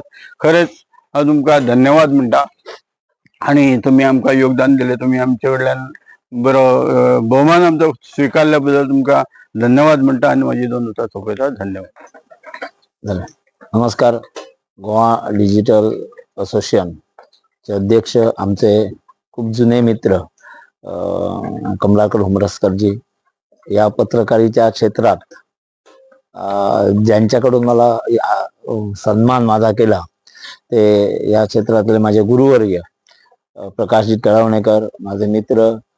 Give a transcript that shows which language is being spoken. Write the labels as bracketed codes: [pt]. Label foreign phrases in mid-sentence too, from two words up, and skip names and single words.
[kok] खरेंच हांव तुमकां धन्यवाद म्हणटा आणि तुम्ही आमकां योगदान दिलें, तुम्ही आमचे कडल्यान बरो भोवमान आमचो स्विकारल्या बद्दल तुमकां धन्यवाद म्हणटा आणि माझी 2 उतरां सोंपयता. धन्यवाद. नमस्कार. [mr] गोवा डिजिटल असोसिएशन चे अध्यक्ष आमचे खूप जुने मित्र कमलाकर हुमरसकरजी या पत्रकारितेच्या क्षेत्रात ज्यांच्याकडून मला सन्मान माझा केला ते या क्षेत्रातले माझे गुरुवर्य प्रकाशजी कळवणेकर, माझे मित्र